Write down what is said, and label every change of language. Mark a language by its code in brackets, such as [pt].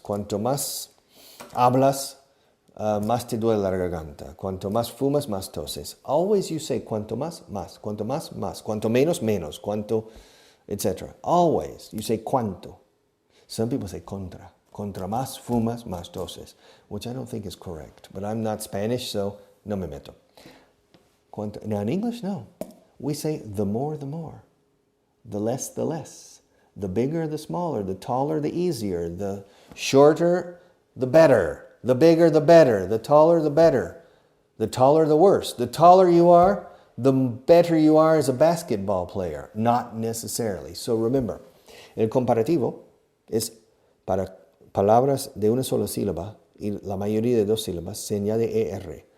[es] Cuanto más hablas, más te duele la garganta. Cuanto más fumas, más toses. [en] Always you say [es] cuanto más, más. Cuanto más, más. Cuanto menos, menos. Cuanto, etc. [en] Always you say cuanto. Some people say contra. [es] Contra más fumas, más toses. [en] Which I don't think is correct. But I'm not Spanish, so [es] no me meto. [en] Now in English, no. We say the more, the more. The less, the less. The bigger, the smaller. The taller, the easier. The shorter, the better. The bigger, the better. The taller, the better. The taller, the worse. The taller you are, the better you are as a basketball player. Not necessarily. So remember, [es] el comparativo es para palabras de una sola sílaba y la mayoría de 2 sílabas se añade ER.